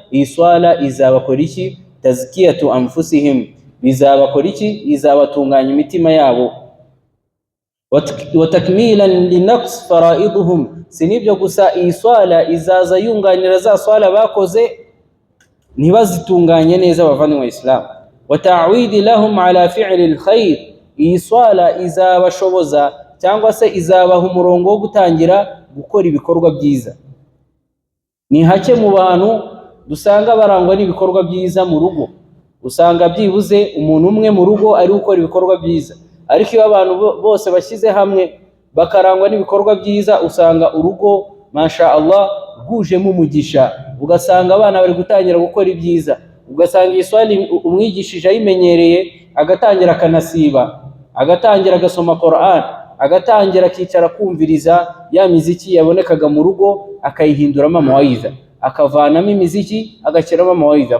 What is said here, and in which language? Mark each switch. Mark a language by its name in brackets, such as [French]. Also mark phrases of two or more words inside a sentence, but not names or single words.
[Kinyarwanda] Iyi swala izabakora iki? [Arabic] تزكية أنفسهم, [Kinyarwanda] bizabakora iki? Izabatunganya imitima yabo. [Arabic] وتكميلا لنقص فرائضهم, [Kinyarwanda] sinibyo gusa, iyi swala izaza yunganira za swala bakoze ntibazitunganye neza bavandimwe Islam. [Arabic] وتعويد لهم على فعل الخير, [Kinyarwanda] iyi swala izabashoboza cyangwa se izabaha umurongo wo gutangira gukora ibikorwa byiza. Ni hake mu bantu dusanga barangwa n'ibikorwa byiza mu rugo, usanga byibuze umuntu umwe mu rugo ari gukora ibikorwa byiza, ariko iyo abantu bose bashyize hamwe bakarangwa n'ibikorwa byiza, usanga urugo [Arabic] ما شاء الله [Kinyarwanda] rwujemo umugisha, ugasanga abana bari gutangira gukora ibyiza, ugasanga iyi swali umwigishije ayimenyereye, agatangira akanasiba, agatangira agasoma Qur'an, agatangira akicara kumviriza ya miziki yabonekaga mu rugo, akayihinduramo amawaidha, akavanamo imiziki agashyiramo amawaidha.